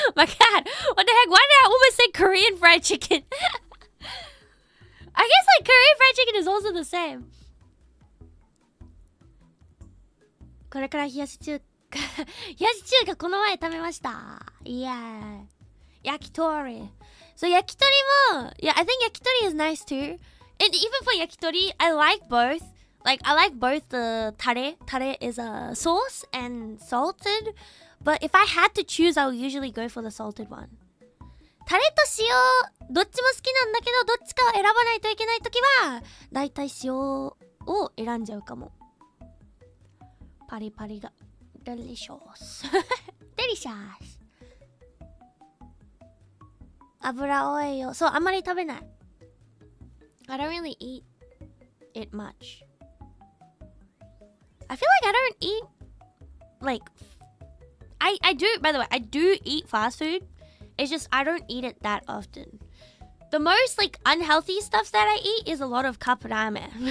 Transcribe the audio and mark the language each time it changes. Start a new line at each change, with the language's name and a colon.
English: My God, what the heck? Why did I almost say Korean Fried Chicken? I guess like Korean Fried Chicken is also the same.
Japanese: これから冷やし中華冷やし中華この前食べました。
English: Yeah. Yakitori. So yakitori mo, yeah, I think yakitori is nice too. And even for yakitori, I like both. Like, I like both the tare. Tare is a sauce and salted. But if I had to choose, I would usually go for the salted one.
Japanese: タレと塩、どっちも好きなんだけど、どっちかを選ばないといけないときは、だいたい塩を選んじゃうかも。パリパリが。
English: delicious. delicious.
Japanese: 油多いよ。そう、あんまり食べない。
English: I don't really eat it much. I feel like I don't eat, like, I do, by the way, I do eat fast food. It's just I don't eat it that often. The most, like, unhealthy stuff that I eat is a lot of cup ramen.